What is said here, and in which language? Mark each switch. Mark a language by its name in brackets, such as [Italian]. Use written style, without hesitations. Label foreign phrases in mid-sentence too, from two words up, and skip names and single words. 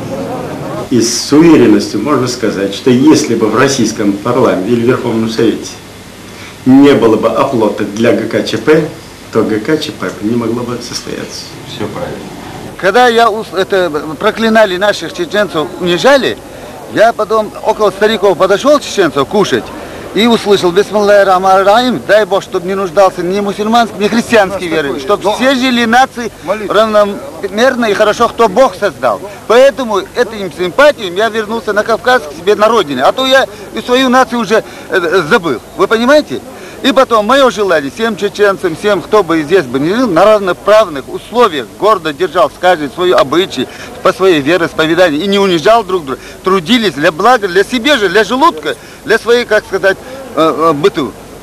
[Russian] И с уверенностью можно сказать, что если бы в российском парламенте или Верховном Совете не было бы оплота для ГКЧП, то ГКЧП не могло бы состояться. Все правильно. Когда проклинали наших чеченцев, унижали, я потом около стариков подошел чеченцев кушать и услышал: [Arabic] «بسم الله الرحمن الرحيم», [Russian] дай Бог, чтобы не нуждался ни мусульманский, ни христианский веры, чтобы все жили нации равномерно и хорошо, кто Бог создал. Поэтому этим симпатиям я вернулся на Кавказ к себе на родине, а то я и свою нацию уже забыл. Вы понимаете? И потом, мое желание всем чеченцам, всем, кто бы здесь бы не жил, на равноправных условиях гордо держал каждый свою обычай, по своей вероисповеданию и не унижал друг друга, трудились для блага, для себя же, для желудка, для своей, как сказать, быту.